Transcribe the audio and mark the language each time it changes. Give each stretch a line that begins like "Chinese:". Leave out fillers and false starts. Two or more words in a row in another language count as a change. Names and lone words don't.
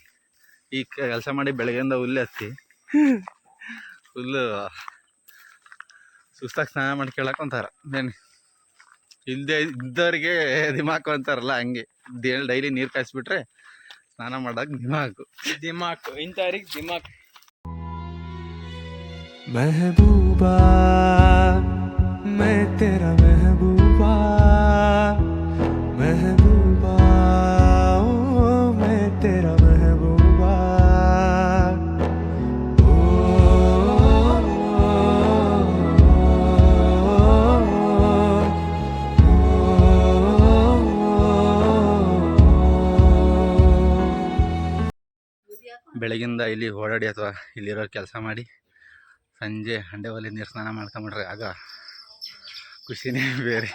Kannada: ಈಗ ಕೆಲಸ ಮಾಡಿ ಬೆಳಗ್ಗೆಯಿಂದ ಹುಲ್ಲು ಹತ್ತಿ ಫುಲ್ಲು ಸುಸ್ತಾಗಿ ಸ್ನಾನ ಮಾಡಿ ಕೇಳಕ್ಕೆ ಒಂಥರ ಏನು ಇಲ್ಲದೆ ಇದ್ದವ್ರಿಗೆ ದಿಮಾಕು ಅಂತಾರಲ್ಲ ಹಂಗೆ ಡೈಲಿ ನೀರು ಕಾಯಿಸ್ಬಿಟ್ರೆ ಸ್ನಾನ ಮಾಡಕ್ಕೆ ದಿಮಾಕು ಇಂಥವ್ರಿಗೆ ದಿಮಾಕ್.
Hindi: महबूबा मैं तेरा महबूबा महबूबा ओ मैं तेरा महबूबा ओ,
Kannada: ಬೆಳಗಿಂದ ಇಲ್ಲಿ ಓಡಾಡಿ ಅಥವಾ ಇಲ್ಲಿರೋ ಕೆಲಸ ಮಾಡಿ ಸಂಜೆ ಹಂಡೆ ಒಲೆ ನೀರು ಸ್ನಾನ ಮಾಡ್ಕೊಂಬಿಟ್ರೆ ಆಗ ಖುಷಿನೇ ಬೇರೆ.